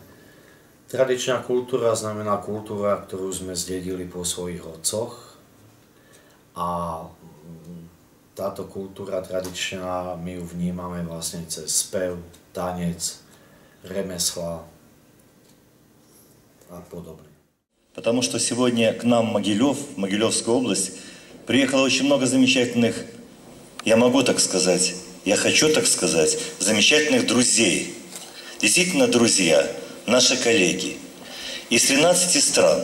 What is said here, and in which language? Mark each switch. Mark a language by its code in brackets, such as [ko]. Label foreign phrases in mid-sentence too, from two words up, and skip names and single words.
[sk] Tradičná kultúra znamená kultúra, ktorú sme zdedili po svojich otcoch a táto kultúra tradičná, my ju vnímame vlastne cez spev, tanec, remesla a podobne. [ru] Потому что сегодня к нам в Могилев, в Могилевскую область, приехало очень много замечательных, я могу так сказать, я хочу так сказать, замечательных друзей. Действительно друзья. Наши коллеги из 13 стран.